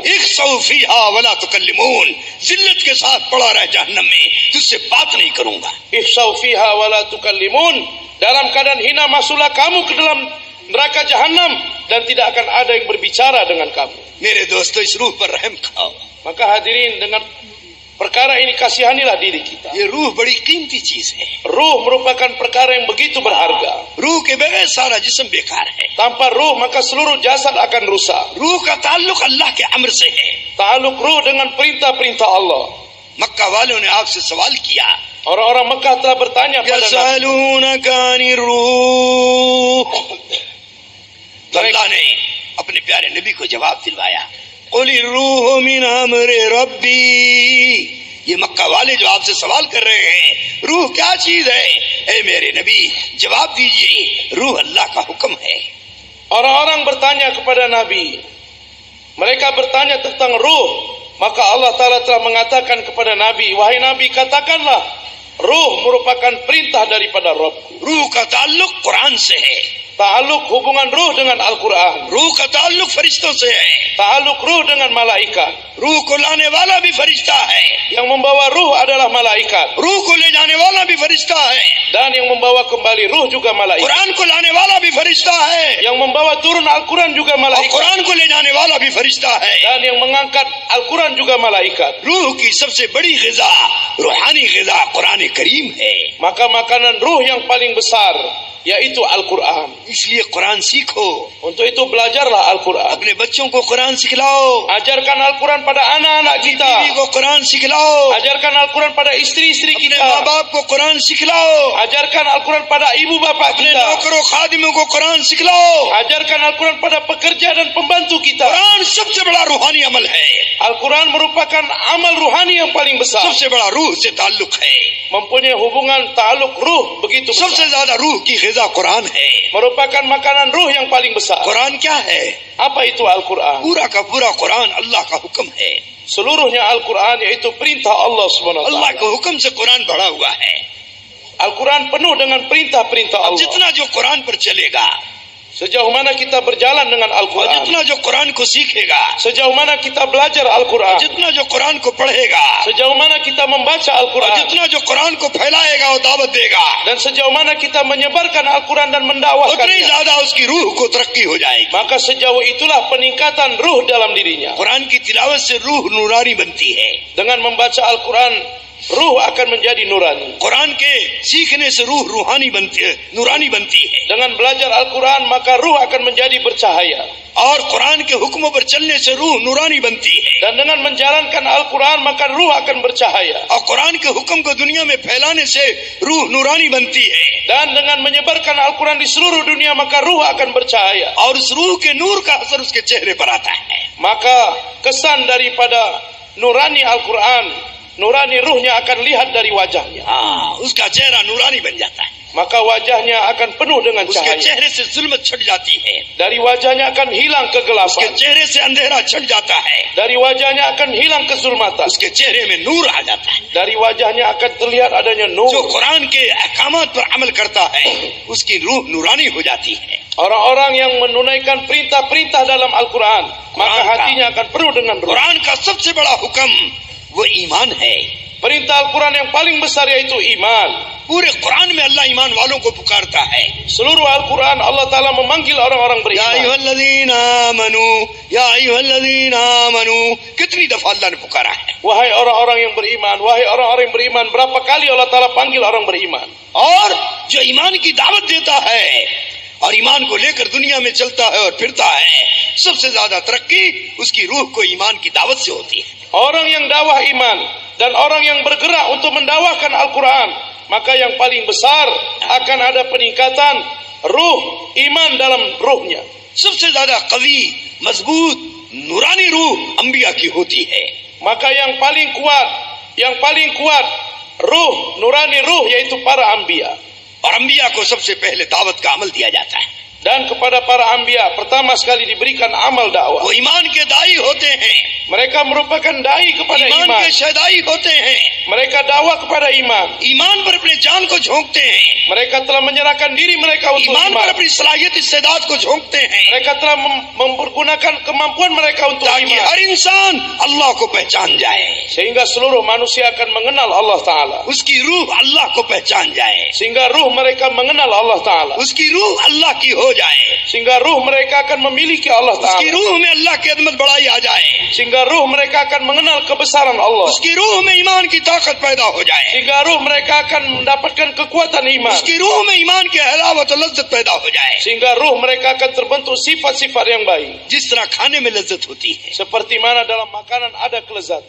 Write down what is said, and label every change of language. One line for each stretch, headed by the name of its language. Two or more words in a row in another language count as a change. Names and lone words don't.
Arabic: اخسئوا فيها ولا تكلمون,
Hindi: जिल्लत के साथ पड़ा रह जहन्नम में, तुझसे बात नहीं करूंगा।
Arabic: اخسئوا فيها ولا تكلمون.
Indonesian: Dalam keadaan hina masuklah kamu ke dalam neraka jahanam dan tidak akan ada yang berbicara dengan kamu.
Hindi: मेरे दोस्तों, इस रूह पर रहम खाओ।
Indonesian: Maka hadirin, dengan perkara ini kasihanilah diri kita.
Hindi: ये रूह बड़ी कीमती चीज है,
Indonesian: Ruh merupakan perkara yang begitu berharga.
Hindi: रूह के बगैर सारा जिस्म बेकार है।
Indonesian: Tanpa ruh maka seluruh jasad akan rusak.
Hindi: रूह का ताल्लुक अल्लाह के अम्र से है।
Indonesian: Ta'aluk ruh dengan perintah-perintah Allah.
Hindi: मक्का वालों ने आपसे सवाल किया,
Indonesian: Orang-orang Mekah telah bertanya pada Nabi.
Arabic: يسألونك عن الروح,
Hindi: तो अल्लाह ने अपने प्यारे नबी को जवाब दिलवाया,
Arabic: قل الروح من أمر ربي.
Hindi: ये मक्का वाले जो आपसे सवाल कर रहे हैं, रूह क्या चीज है, ए मेरे नबी जवाब दीजिए, रूह अल्लाह का हुक्म है।
Indonesian: Orang-orang bertanya kepada Nabi. Mereka bertanya tentang ruh. Maka Allah Ta'ala telah mengatakan kepada Nabi, wahai Nabi, katakanlah, ruh merupakan perintah daripada Rabb.
Hindi: रूह का ताल्लुक कुरान से है,
Indonesian: Ta'aluk hubungan ruh dengan Al-Quran.
Hindi: रूह का ताल्लुक फरिश्तों से है,
Indonesian: Ta'aluk ruh dengan malaikat.
Hindi: रूह को लाने वाला भी फरिश्ता है,
Indonesian: Yang membawa ruh adalah malaikat.
Hindi: रूह को ले जाने वाला भी फरिश्ता है,
Indonesian: Dan yang membawa kembali ruh juga malaikat.
Hindi: कुरान को लाने वाला भी फरिश्ता है,
Indonesian: Yang membawa turun Al-Quran juga
Hindi: और
Indonesian: malaikat.
Hindi: कुरान को ले जाने वाला भी फरिश्ता है।
Indonesian: Dan yang mengangkat Al-Quran juga malaikat.
Hindi: रूह की सबसे बड़ी ग़िज़ा, रूहानी ग़िज़ा कुरान करीम है।
Indonesian: Maka makanan ruh yang paling besar yaitu Al-Quran.
Hindi: इसलिए कुरान सीखो,
Indonesian: Untuk itu belajarlah Al-Quran.
Hindi: अपने बच्चों को कुरान सिखलाओ,
Indonesian: Ajarkan Al-Quran pada anak-anak kita.
Hindi: बीवी को कुरान सिखलाओ,
Indonesian: Ajarkan Al-Quran pada istri-istri
Hindi: अपने
Indonesian: kita.
Hindi: माँ बाप को कुरान सिखलाओ,
Indonesian: Ajarkan Al-Quran pada ibu bapak
Hindi: अपने
Indonesian: kita.
Hindi: नौकरों खादिमों को कुरान सिखलाओ।
Indonesian: Ajarkan Al-Quran pada pekerja dan pembantu kita.
Hindi: कुरान सबसे बड़ा रूहानी अमल है,
Indonesian: Al-Quran merupakan amal ruhani yang paling besar.
Hindi: सबसे बड़ा रूह से ताल्लुक है,
Indonesian: Mempunyai hubungan ta'aluk ruh begitu besar.
Hindi: सबसे ज्यादा रूह की ग़िज़ा कुरान है।
Indonesian: Merupakan makanan ruh yang paling besar.
Hindi: कुरान क्या है?
Indonesian: Apa itu Al-Quran?
Hindi: पूरा का पूरा कुरान अल्लाह का हुक्म है।
Indonesian: Seluruhnya Al-Quran yaitu perintah Allah
Arabic: سبحانه و
Hindi: अल्लाह
Indonesian: taala.
Hindi: के हुक्म से कुरान भरा हुआ है।
Indonesian: Al-Quran penuh dengan perintah-perintah
Hindi: अब
Indonesian: Allah.
Hindi: जितना जो कुरान पर चलेगा,
Indonesian: Sejauh mana kita berjalan dengan
Hindi: और
Indonesian: Al-Quran,
Hindi: जितना जो कुरान को सीखेगा,
Indonesian: sejauh mana kita belajar
Hindi: और
Indonesian: Al-Quran,
Hindi: जितना जो कुरान को पढ़ेगा,
Indonesian: sejauh mana kita membaca
Hindi: और
Indonesian: Al-Quran,
Hindi: जितना जो कुरान को फैलाएगा और दावत देगा,
Indonesian: dan sejauh mana kita menyebarkan Al-Quran dan
Hindi: उतनी
Indonesian: mendakwahkannya,
Hindi: ज्यादा उसकी रूह को तरक्की हो जाएगी।
Indonesian: maka sejauh itulah peningkatan ruh dalam dirinya.
Hindi: कुरान की तिलावत से रूह नूरानी बनती है।
Indonesian: Dengan membaca Al-Quran, ruh akan menjadi nurani.
Hindi: कुरान के सीखने से रूह रूहानी बनती है, नूरानी बनती है।
Indonesian: Dengan belajar Al-Quran, maka ruh akan menjadi bercahaya.
Hindi: और कुरान के हुक्मों पर चलने से रूह नूरानी बनती है।
Indonesian: Dan dengan menjalankan Al-Quran, maka ruh akan bercahaya.
Hindi: और कुरान के हुक्म को दुनिया में फैलाने से रूह नूरानी बनती है।
Indonesian: Dan dengan menyebarkan Al-Quran di seluruh dunia, maka ruh akan bercahaya.
Hindi: और उस रूह के नूर का असर उसके चेहरे पर आता है।
Indonesian: Maka kesan daripada nurani Al-Quran, nurani ruhnya akan lihat dari wajahnya.
Hindi: हाँ, उसका चेहरा नूरानी बन जाता है।
Indonesian: Maka wajahnya akan penuh dengan
Hindi: उसके
Indonesian: cahaya.
Hindi: चेहरे से जुल्मत छट जाती है,
Indonesian: Dari wajahnya akan hilang
Hindi: उसके
Indonesian: kegelapan.
Hindi: चेहरे से अंधेरा छट जाता है,
Indonesian: Dari wajahnya akan hilang kezulmatan.
Hindi: उसके चेहरे में नूर आ जाता है।
Indonesian: Dari wajahnya akan terlihat adanya
Hindi: जो
Indonesian: nur.
Hindi: कुरान के अहकामात पर अमल करता है, उसकी रूह नूरानी हो जाती है।
Indonesian: Orang-orang yang menunaikan perintah-perintah dalam Al-Quran, maka hatinya akan penuh dengan ruh.
Hindi: कुरान का सबसे बड़ा हुक्म वो ईमान है।
Indonesian: Perintah Al-Quran yang paling besar yaitu iman.
Hindi: पूरे कुरान में अल्लाह ईमान वालों को पुकारता है।
Indonesian: Seluruh Al-Quran Allah Ta'ala memanggil orang-orang
Hindi: या
Indonesian: beriman.
Arabic: أيها الذين آمنوا، يا أيها الذين آمنوا,
Hindi: कितनी दफा अल्लाह ने पुकारा है।
Indonesian: Wahai orang-orang yang beriman, wahai orang-orang yang beriman. Berapa kali Allah Ta'ala panggil orang beriman?
Hindi: और जो ईमान की दावत देता है और ईमान को लेकर दुनिया में चलता है और फिरता है, सबसे ज्यादा तरक्की उसकी रूह को ईमान की दावत से होती है।
Indonesian: Orang yang dakwah iman dan orang yang bergerak untuk mendakwahkan Al-Quran, maka yang paling besar akan ada peningkatan ruh, iman dalam ruhnya.
Hindi: सबसे ज्यादा कवी, मजबूत, नूरानी रूह अंबिया की होती है।
Indonesian: Maka yang paling kuat ruh, nurani ruh yaitu para anbiya.
Hindi: और अंबिया को सबसे पहले दावत का अमल दिया जाता है।
Indonesian: Dan kepada para anbiya pertama sekali diberikan amal dakwah.
Hindi: वो ईमान के दाई होते हैं,
Indonesian: Mereka merupakan dai kepada
Hindi: ईमान
Indonesian: iman.
Hindi: के शहदाई होते हैं,
Indonesian: Mereka dakwah kepada iman.
Hindi: ईमान पर अपने जान को झोंकते हैं,
Indonesian: Mereka telah menyerahkan diri mereka untuk
Hindi: ईमान पर
Indonesian: iman.
Hindi: अपनी सलाहियत इस्तेदाद को झोंकते हैं,
Indonesian: Mereka telah mempergunakan kemampuan mereka untuk
Hindi: ताकि
Indonesian: iman.
Hindi: हर इंसान अल्लाह को पहचान जाए,
Indonesian: Sehingga seluruh manusia akan mengenal Allah Ta'ala.
Hindi: उसकी रूह अल्लाह को पहचान जाए,
Indonesian: Sehingga ruh mereka mengenal Allah Ta'ala.
Hindi: उसकी रूह अल्लाह की हो जाए,
Indonesian: Sehingga ruh mereka akan memiliki Allah
Hindi: उसकी
Indonesian: Ta'ala.
Hindi: रूह में अल्लाह की अदमत बड़ाई आ जाए,
Indonesian: Sehingga ruh mereka akan mengenal kebesaran Allah.
Hindi: उसकी रूह में ईमान की ताकत पैदा हो जाए,
Indonesian: Sehingga ruh mereka akan mendapatkan kekuatan iman.
Hindi: उसकी रूह में ईमान की हलावत और लज्जत पैदा हो जाए।
Indonesian: Sehingga ruh mereka akan terbentuk sifat-sifat yang baik.
Hindi: जिस तरह खाने में लज्जत होती है,
Indonesian: Seperti mana dalam makanan ada kelezatan.